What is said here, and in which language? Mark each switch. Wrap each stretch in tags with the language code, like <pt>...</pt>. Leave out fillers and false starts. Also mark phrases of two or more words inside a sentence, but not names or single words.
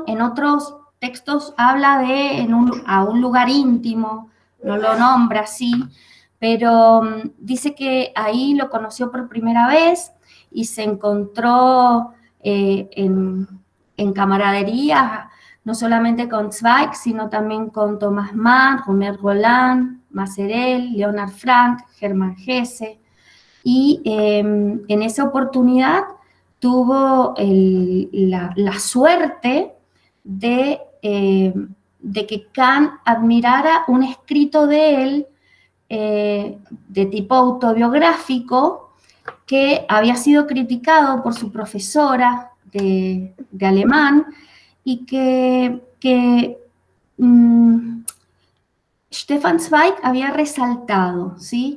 <es>En otros textos habla de a un lugar íntimo, no lo nombra así, pero dice que ahí lo conoció por primera vez y se encontró en camaradería, no solamente con Zweig, sino también con Thomas Mann, Romer Roland, Maserel, Leonard Frank, Hermann Hesse, y en esa oportunidad tuvo la suerte de que Kahn admirara un escrito de él de tipo autobiográfico, que había sido criticado por su profesora de alemán, y que Stefan Zweig había resaltado, ¿sí?</es>